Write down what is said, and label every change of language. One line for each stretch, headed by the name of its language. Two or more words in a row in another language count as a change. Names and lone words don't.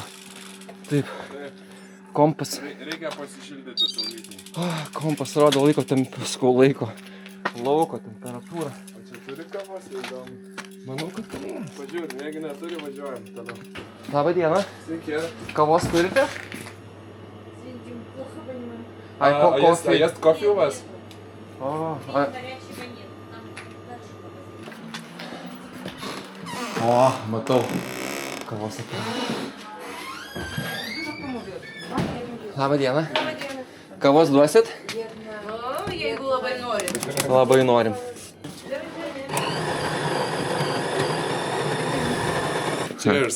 Lithuanian: Taip, kompas. Reikia pasišildyti saulytį. Kompas rodo laiko lauko temperatūrą. O čia turi kavos įdomu? Manau, kad turi. Pažiūrėk, jeigu neturi, važiuojam tada. Labą dieną. Sveiki. Kavos turite?
Russian: А есть кофе у вас? О,
Lithuanian: matau. Kavos atėjo. Labą dieną. Kavos duosit? Jeigu labai norim. Labai norim.
English: Cheers.